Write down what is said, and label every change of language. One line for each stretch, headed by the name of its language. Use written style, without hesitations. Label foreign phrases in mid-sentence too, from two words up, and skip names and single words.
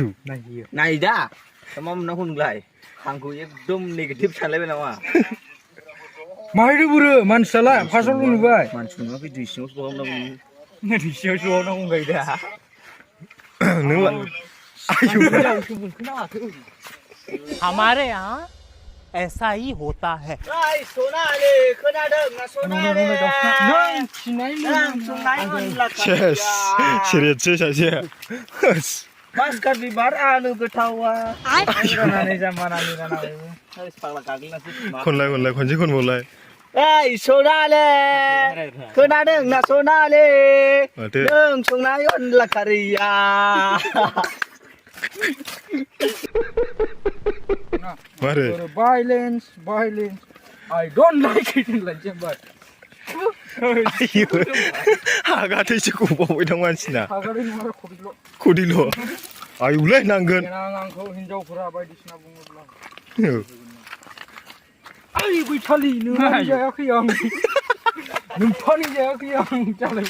Bodo: नाय दा मा मोननांगौ नोंलाय आंखौ एकदम नेगेटिभ सानलायबाय नामा माहायदो बुरो मानसियालाय फार्स्टआवल' नुबाय मानसि नुवाखै दै सिङाव सौहाबनांगौ दै सिङाव सौहाबनांगौ गायदा नोंला आयौ
Hindi: हमारे यहाँ ऐसा ही होता है
Bodo: सनाले खोनादों ना सनाले सेस सिरियससो सासे मास्कार बिबार आलु गोथावा फाग्ला गाग्लिनासो खनलाय खनसे खनबावलाय ओइ सनाले खोनादों ना सनाले माथो नों संनाय अनला खारैया मारो
English: violence I don't like it in like but
Bodo: हागाथैसो गबावबाय दं मानसिना हागारि नङा खदिल' आयुलाय नांगोन आंखौ हिनजावफोरा बायदिसिना बुङोब्ला आइ बैथालि नोंहानि जायाखै आं नोंथांनि जायाखै आं जालाय